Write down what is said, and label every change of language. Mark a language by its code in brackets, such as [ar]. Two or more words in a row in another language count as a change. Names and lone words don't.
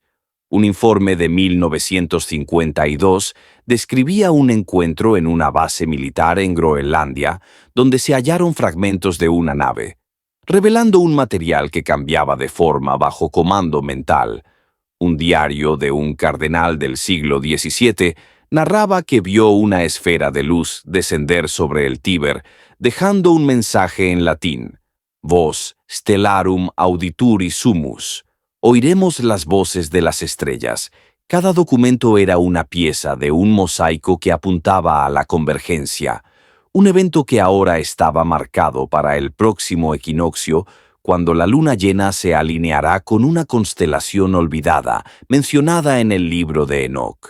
[es] Un informe de 1952 describía un encuentro en una base militar en Groenlandia, donde se hallaron fragmentos de una nave, revelando un material que cambiaba de forma bajo comando mental. Un diario de un cardenal del siglo XVII narraba que vio una esfera de luz descender sobre el Tíber, dejando un mensaje en latín: [la] Vos stellarum audituri sumus. [es] Oiremos las voces de las estrellas. Cada documento era una pieza de un mosaico que apuntaba a la convergencia, un evento que ahora estaba marcado para el próximo equinoccio, cuando la luna llena se alineará con una constelación olvidada, mencionada en el libro de Enoch.